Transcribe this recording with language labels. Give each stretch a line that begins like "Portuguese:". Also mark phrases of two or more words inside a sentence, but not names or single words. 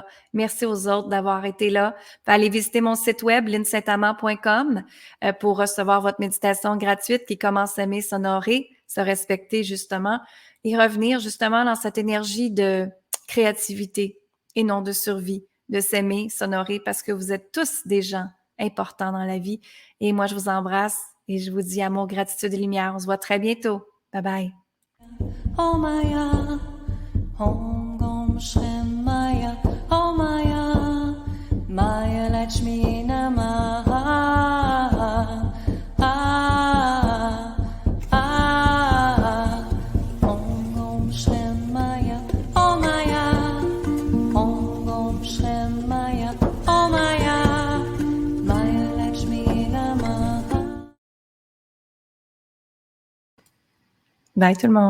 French: Merci aux autres d'avoir été là. Allez visiter mon site web, linsaintamant.com, pour recevoir votre méditation gratuite qui commence à s'aimer, s'honorer, se respecter justement et revenir justement dans cette énergie de créativité et non de survie, de s'aimer, s'honorer parce que vous êtes tous des gens importants dans la vie. Et moi, je vous embrasse et je vous dis amour, gratitude et lumière. On se voit très bientôt.
English: Bye bye.
Sanskrit: Oh Maya, Om Gom Shrem Maya, Oh Maya, Maya Lakshmi Namaha. Ah, ah, Om Gom Shrem Maya, Oh Maya, Om Gom Shrem Maya, Oh Maya, Maya Lakshmi Namaha.
French: Bye tout le monde.